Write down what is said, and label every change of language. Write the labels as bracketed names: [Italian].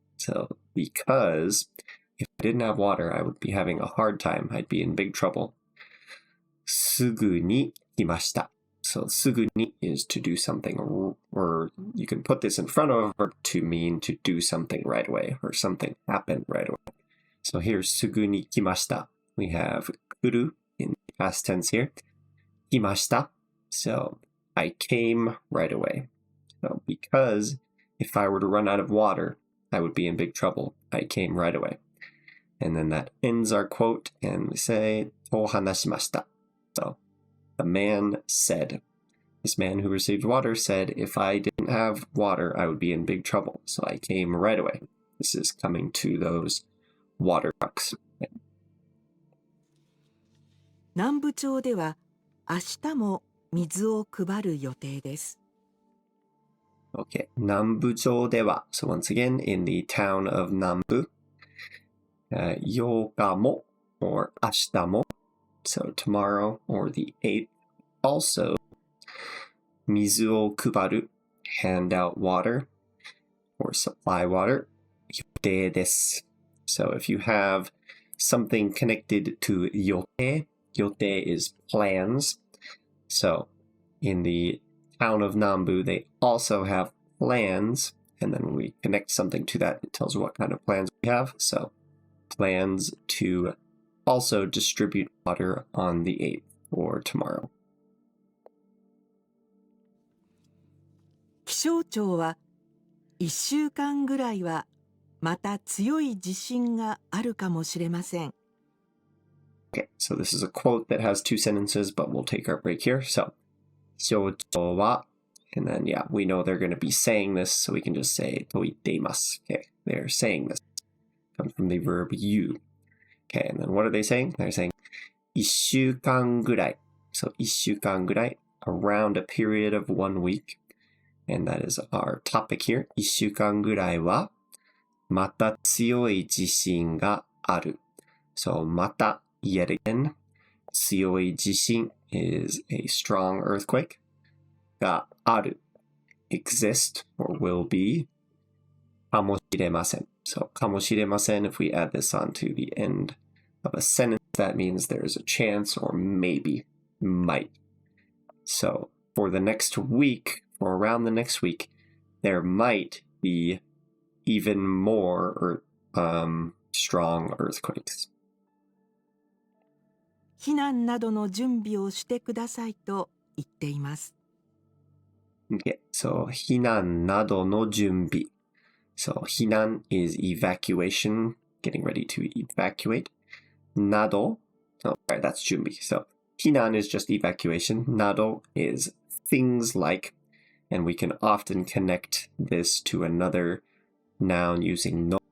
[English] So because if I didn't have water, I would be having a hard time. I'd be in big trouble. [Japanese] すぐに来ました. [English] So すぐに is to do something, or you can put this in front of a verb to mean to do something right away, or something happened right away. So here [Japanese] すぐに来ました. [English] We have 来る in past tense here. [Japanese] 来ました. [English] So I came right away. So because if I were to run out of water, I would be in big trouble. I came right away. And then that ends our quote, and we say [Japanese] と話しました. [English] So the man said. This man who received water said, if I didn't have water, I would be in big trouble. So I came right away. This is coming to those water trucks. [Japanese] 南部町では明日も水を配る予定です。 Okay, 南部町では. [English] So once again, in the town of Nambu, 8日も or 明日も. So tomorrow or the 8th. Also, [Japanese] 水を配る, [English] hand out water or supply water, 予定です. So if you have something connected to 予定, 予定 is plans. So in the town of Nambu, they also have plans. And then when we connect something to that, it tells what kind of plans we have. So plans to also distribute water on the 8th or tomorrow. [Japanese] 気象庁は1週間ぐらいはまた強い地震があるかもしれません。 [English] Okay, so this is a quote that has two sentences, but we'll take our break here. So, 気象庁は and then, yeah, we know they're going to be saying this, so we can just say [Japanese] と言っています. [English] Okay, they're saying this. Comes from the verb you. Okay, and then what are they saying? They're saying [Japanese] 1週間ぐらい. [English] So 1週間ぐらい, around a period of 1 week. And that is our topic here. [Japanese] 1週間ぐらいはまた強い地震がある. [English] So また yet again. 強い地震 is a strong earthquake. がある exist or will be かもしれません. So かもしれません, if we add this on to the end of a sentence, that means there's a chance or maybe, might. So for the next week, or around the next week, there might be even more strong earthquakes. [Japanese] 避難などの準備をしてくださいと言っています。 Okay, so 避難などの準備. [English] So 避難 is evacuation, getting ready to evacuate. など, oh, right, that's 準備. So 避難 is just evacuation. など is things like, and we can often connect this to another noun using no.